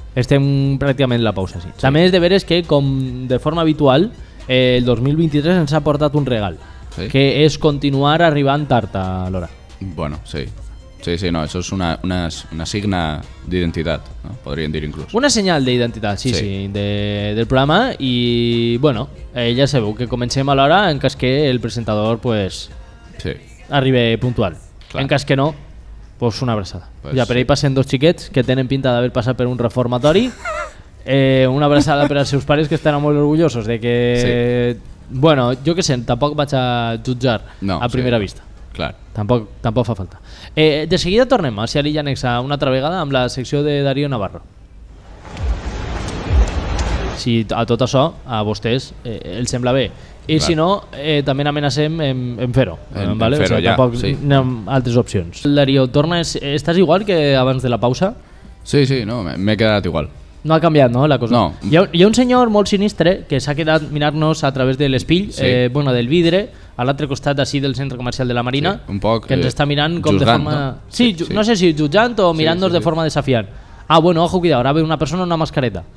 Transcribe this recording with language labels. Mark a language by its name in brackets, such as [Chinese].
[Catalan] Estem pràcticament en la pausa, sí. També és de veres que, com de forma habitual, el 2023 ens ha portat un regal, ¿sí? Que és continuar arribant tard a l'hora. [Spanish] Bueno, sí, no, eso es [Catalan] una signa d'identitat, [Spanish] ¿no? [Catalan] Podríem dir inclús. Una senyal d'identitat, sí, del programa. I, bueno, ja sabeu que comencem a l'hora en cas que el presentador, pues, sí, arribi puntual. Clar. En cas que no, pues una abraçada. Pues ja per ahí passen dos xiquets que tenen pinta d'haver passat per un reformatori. Una abraçada per als seus pares, que estan molt orgullosos de que... Sí. Bueno, jo què sé, tampoc vaig a jutjar a primera vista. Clar. Tampoc fa falta. De seguida tornem a l'illa Nexa una altra vegada amb la secció de Darío Navarro. Si a tot això a vostès els sembla bé. I si no, també amenacem en fer-ho. ¿vale? Fer-ho, ja. Tampoc anem altres opcions. Darío, tornes, estàs igual que abans de la pausa? Sí, no, m'he quedat igual. No ha canviat, no, la cosa? No. Hi ha un senyor molt sinistre que s'ha quedat mirant-nos a través de l'espill, del vidre, a l'altre costat així del centre comercial de la Marina, un poc, que ens està mirant com juzgant, de forma... no? Sí, no sé si jutjant o mirant-nos de forma desafiant. [Spanish] Ah, bueno, ojo, cuidado, ahora ve una persona en una mascareta.